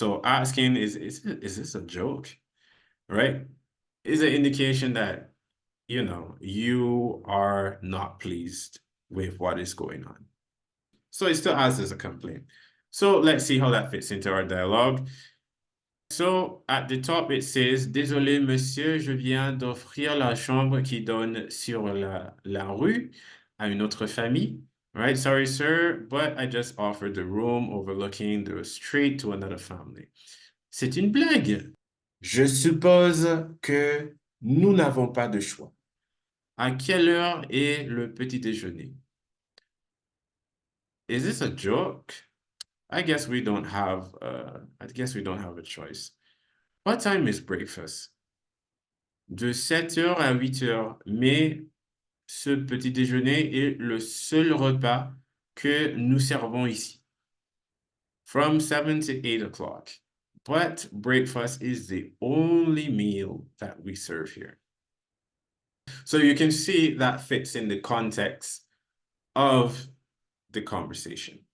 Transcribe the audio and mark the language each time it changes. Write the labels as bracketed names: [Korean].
[English] So asking, is this a joke, right? Is an indication that, you know, you are not pleased with what is going on. So it still acts as a complaint. So let's see how that fits into our dialogue. So at the top, it says, [French] désolé, monsieur, je viens d'offrir la chambre qui donne sur la rue à une autre famille. [English] All right, sorry, sir, but I just offered the room overlooking the street to another family. [French] C'est une blague. Je suppose que nous n'avons pas de choix. À quelle heure est le petit déjeuner? [English] Is this a joke? I guess we don't have a choice. What time is breakfast? [French] De 7 heures à 8 heures, mais ce petit déjeuner est le seul repas que nous servons ici. [English] From 7 to 8 o'clock. But breakfast is the only meal that we serve here. So you can see that fits in the context of the conversation.